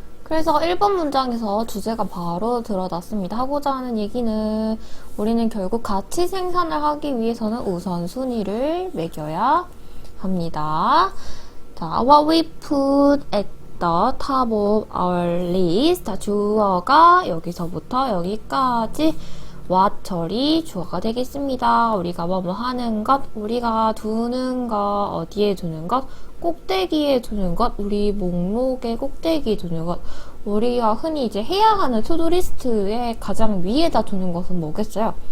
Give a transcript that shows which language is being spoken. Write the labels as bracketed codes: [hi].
[ko] 그래서 1번 문장에서 주제가 바로 들어났습니다. 하고자 하는 얘기는 우리는 결국 가치 생산을 하기 위해서는 우선순위를 매겨야 합니다. [en] 자, what we put at the top of our list. [ko] 자, 주어가 여기서부터 여기까지 what절이 주어가 되겠습니다. 우리가 뭐 하는 것, 우리가 두는 것, 어디에 두는 것, 꼭대기에 두는 것, 우리 목록의 꼭대기에 두는 것, 우리가 흔히 이제 해야 하는 투두리스트의 가장 위에다 두는 것은 뭐겠어요?